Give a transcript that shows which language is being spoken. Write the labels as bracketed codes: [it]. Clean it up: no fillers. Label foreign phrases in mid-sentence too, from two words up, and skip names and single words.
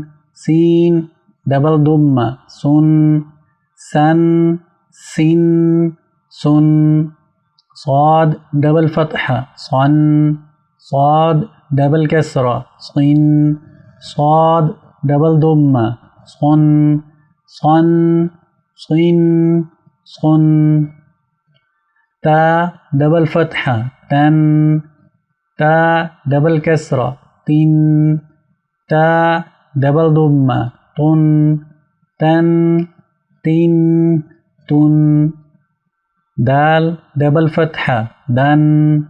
[en] Sin double Dhamma Sun. San. Sin. Sun. Sad double Fatha San. Sad double Kasra Sin. Sad double Dhamma Sun. Sun. Sin. Sun. Ta double Fatha Tan. Ta double Kasra Tin. Ta double Dhamma Tun. Tan. Tin. Tun. Dal double Fatha Dan.